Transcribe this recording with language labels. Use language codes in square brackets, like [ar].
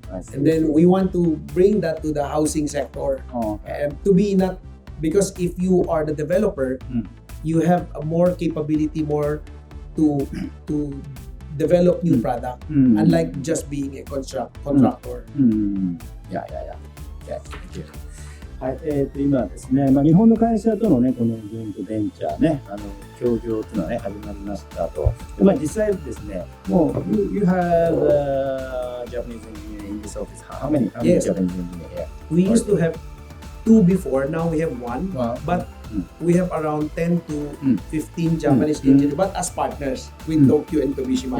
[en] And then we want to bring that to the housing sector to be not, because if you are the developer, you have a more capability, more to develop new product, unlike just being a contractor. Yeah. Okay, thank you. [ja] はい、今ですね、日本の会社とのね、このジョイントベンチャーね、協業というのはね、始まりましたと。で、実際ですね、もう、 [en] you have Japanese engineer in this office. How many Yes. Japanese engineer here? We used to have 2 before, now we have 1, but we have around 10 to 15 Japanese engineers, but as partners with Tokyo and Tomishima.